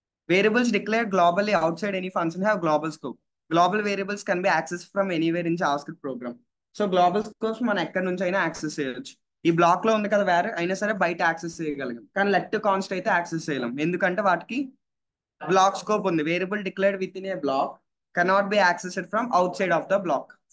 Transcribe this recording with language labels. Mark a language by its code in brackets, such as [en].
[en] Variables declared globally outside any function have global scope. Global variables can be accessed from anywhere in JavaScript program. [te] So global scopes మనం ఎక్కడి నుంచి అయినా access చేయొచ్చు. ఈ black లో ఉంది కదా వేరే, అయినా సరే బయట యాక్సెస్ చేయగలిగాం. కానీ లెట్ కాన్స్ట్ అయితే యాక్సెస్ చేయలేం, ఎందుకంటే వాటికి బ్లాక్ స్కోప్ ఉంది. [en] Variable declared within a block cannot be accessed from outside of the block.